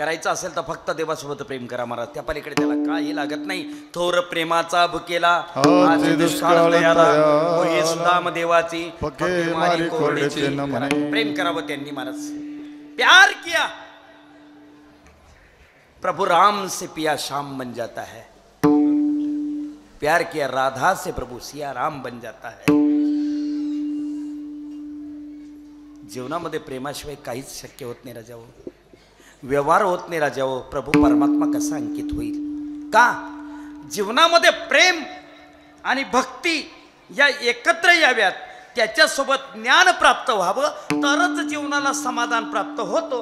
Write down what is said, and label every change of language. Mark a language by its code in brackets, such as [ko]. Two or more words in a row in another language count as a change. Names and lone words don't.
[mr] असेल तर फक्त देवासोबत प्रेम करा महाराज, त्या पलीकडे त्याला काही लागत नाही. थोर प्रेमाचा भुकेला आज दुष्काळ दयाला, दयाला, होई सुदाम देवाची फके मारी कोरडेचे न म्हणे. प्रेम करावं त्यांनी महाराज. [hi] प्यार किया प्रभु राम से पिया शाम बन जाता है, प्यार किया राधा से प्रभु सिया राम बन जाता है. [mr] जीवनामध्ये प्रेमाशिवाय काहीच शक्य होत नाही राजाओ, व्यवहार होत नाही राजाओ. प्रभू परमात्मा कसा अंकित होईल? का? जीवनामध्ये प्रेम आणि भक्ती या एकत्र याव्यात, त्याच्यासोबत ज्ञान प्राप्त व्हावं, तरच जीवनाला समाधान प्राप्त होतो.